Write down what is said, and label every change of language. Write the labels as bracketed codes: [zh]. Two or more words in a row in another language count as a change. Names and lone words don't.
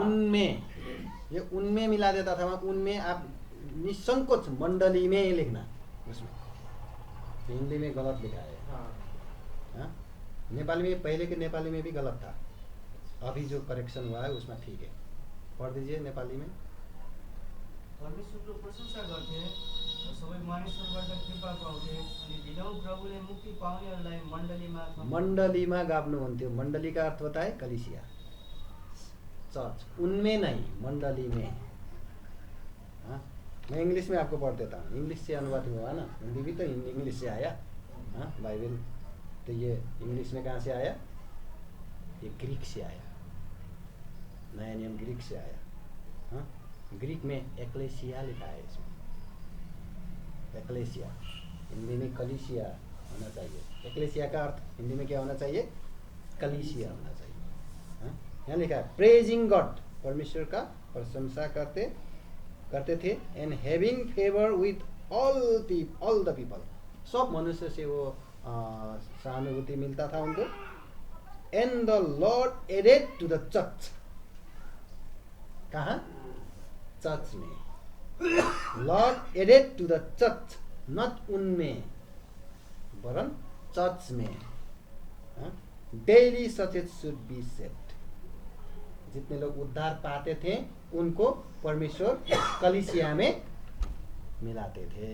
[hi] उनमें मिला देता था। उनमें आप निसंकोच मंडली में लिखना, उसमें हिंदी में गलत लिखा है। हाँ? नेपाली में, पहले के नेपाली में भी गलत था, अभी जो करेक्शन हुआ है उसमें ठीक है। पढ़ दीजिए नेपाली में। [ne] परमेश्वरको प्रशंसा गर्थे र सबै मानिसहरूबाट कृपा पाउँथे अनि ढिलाउ प्रभुले मुक्ति पाउनेहरूलाई मण्डलीमा गाप्नुहुन्थ्यो। [hi] मण्डली का अर्थ होता है कलिसिया, चर्च। उनमें नहीं, मंडली में। हाँ, मैं इंग्लिश में आपको पढ़ देता हूँ, इंग्लिश से अनुवाद हुआ ना, हिंदी भी तो इंग्लिश से आया। हाँ, बाइबल तो ये इंग्लिश में कहाँ से आया? ये ग्रीक से आया, नया नियम ग्रीक से आया। हाँ, ग्रीक में एक्लेसिया लिखा है इसमें, एक्लेसिया। हिंदी में कलीसिया होना चाहिए। एक्लेसिया का अर्थ हिंदी में क्या होना चाहिए? कलीसिया होना चाहिए। हाँ? यहाँ लिखा है [en] praising God, [hi] परमेश्वर का प्रशंसा करते थे, [en] and having favor with all the people, [hi] सब मनुष्य से वो सहानुभूति मिलता था उनको। [en] and the Lord added to the church, कहाँ? [hi] चर्च में। [en] Lord added to the church, not [hi] उनमें वरन चर्च में। [en] daily such it should be saved, [hi] जितने लोग उद्धार पाते थे उनको परमेश्वर कलीसिया में मिलाते थे।